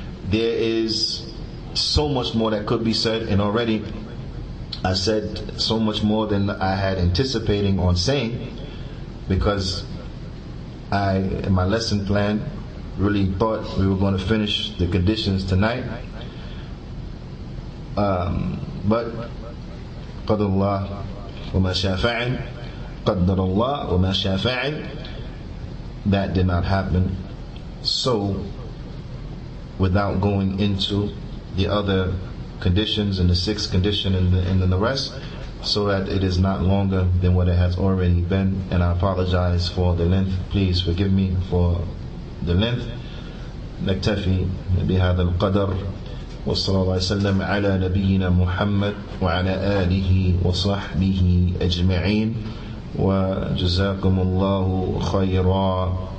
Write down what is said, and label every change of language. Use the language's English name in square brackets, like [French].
[English] There is so much more that could be said, and already I said so much more than I had anticipating on saying, because I, in my lesson plan, really thought we were going to finish the conditions tonight. But [Arabic] قدر الله وما شاء فعل, قدر الله وما شاء فعل, [English] that did not happen. So, without going into the other conditions and the sixth condition and then the rest, so that it is not longer than what it has already been, and I apologize for the length. Please forgive me for the length. [Arabic] نكتفي بهذا القدر، وصلى الله وسلم على نبينا محمد وعلى آله وصحبه أجمعين، وجزاكم الله خيرا.